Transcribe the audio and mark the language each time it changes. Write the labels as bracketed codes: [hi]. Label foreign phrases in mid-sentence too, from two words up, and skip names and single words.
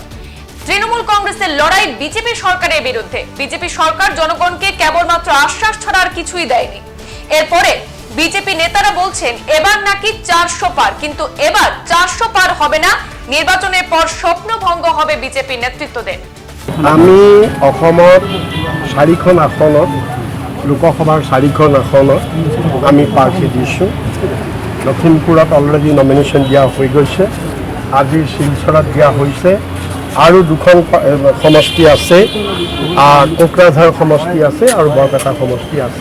[bn] তৃণমূল কংগ্রেসের লড়াই বিজেপি সরকারের বিরুদ্ধে। বিজেপি সরকার জনগণকে কেবলমাত্র আশ্বাস ছাড়া আর কিছুই দেয়নি। এরপরে বিজেপি নেতারা বলছেন এবার নাকি 400 পার, কিন্তু এবার 400 পার হবে না। নির্বাচনের পর স্বপ্নভঙ্গ হবে বিজেপি নেতৃত্বদের। [as] আমি অসমত 4খন আসনত, লোকসভাৰ 4খন আসনত আমি প্ৰাৰ্থী দিছোঁ। লখিমপুৰত অলৰেডি নমিনেশ্যন দিয়া হৈ গৈছে, আজি শিলচৰত দিয়া হৈছে, আৰু 2খন সমষ্টি আছে, কোকৰাঝাৰ সমষ্টি আছে আৰু বৰপেটা সমষ্টি আছে।